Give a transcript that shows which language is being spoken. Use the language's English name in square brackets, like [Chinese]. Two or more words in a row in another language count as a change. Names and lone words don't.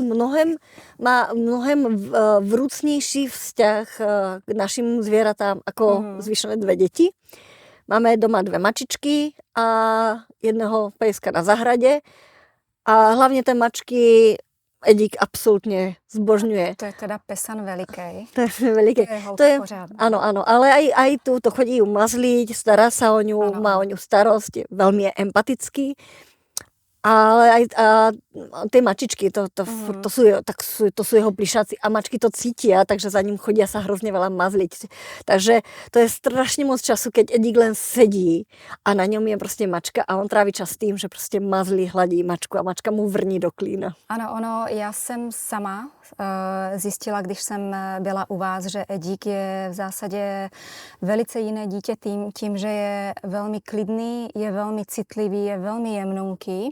[Czech] Má mnohem vrúcnější vzťah k našim zvěratám jako zvyšné 2 děti. Máme doma 2 mačičky a jedného pejska na zahradě a hlavně té mačky Edík absolutně zbožňuje. To je teda pesan veliký. To je veliký. To je [Slovak] áno, ale aj tu to chodí ju mazliť, stará sa o ňu, má o ňu starosť, veľmi je empatický. Ale aj tie mačičky, to sú jeho plišáci a mačky to cítia, takže za ním chodia sa hrozne veľa mazliť. Takže to je strašne moc času, keď Edík len sedí a na ňom je prostě mačka a on tráví čas tým, že prostě mazlí, hladí mačku a mačka mu vrní do klína. [Czech] Ano, já jsem sama zjistila, když jsem byla u vás, že Edík je v zásadě velice jiné dítě tím, že je velmi klidný, je velmi citlivý, je velmi jemnunký.